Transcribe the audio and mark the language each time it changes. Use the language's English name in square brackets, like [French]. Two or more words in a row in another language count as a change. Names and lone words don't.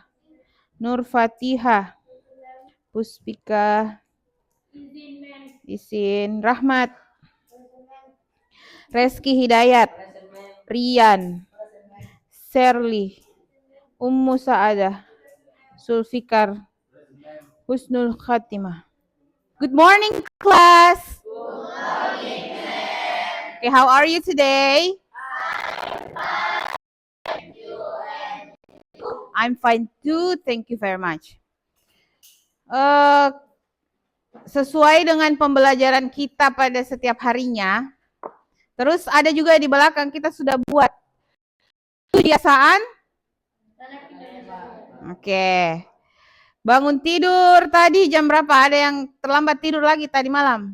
[English] Nur Fatihah. Puspika. Isin Rahmat. Reski Hidayat. Rian. Serli. Ummu Saadah. Sulfikar. Husnul Khatimah. Good morning, class. Good morning. Okay, how are you today? I'm fine too. Thank you very much. [Indonesian] Sesuai dengan pembelajaran kita pada setiap harinya, terus ada juga di belakang kita sudah buat kebiasaan. Oke. Bangun tidur tadi jam berapa? Ada yang terlambat tidur lagi tadi malam?